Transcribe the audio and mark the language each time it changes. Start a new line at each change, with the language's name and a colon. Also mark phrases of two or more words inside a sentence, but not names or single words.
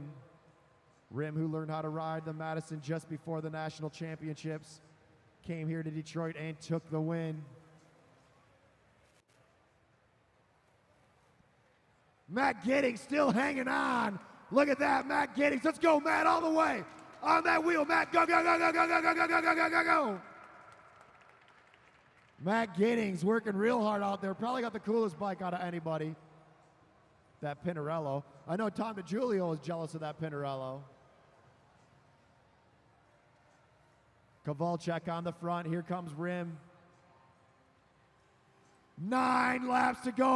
English: Rim, who learned how to ride the Madison just before the national championships, came here to Detroit and took the win. Matt Giddings still hanging on. Look at that, Matt Giddings. Let's go, Matt, all the way. On that wheel, Matt. Go, go, go, go, go, go, go, go, go, go, go, go. Matt Giddings working real hard out there. Probably got the coolest bike out of anybody. That Pinarello. I know Tom DiGiulio is jealous of that Pinarello. Kowalczyk on the front. Here comes Rim. 9 laps to go.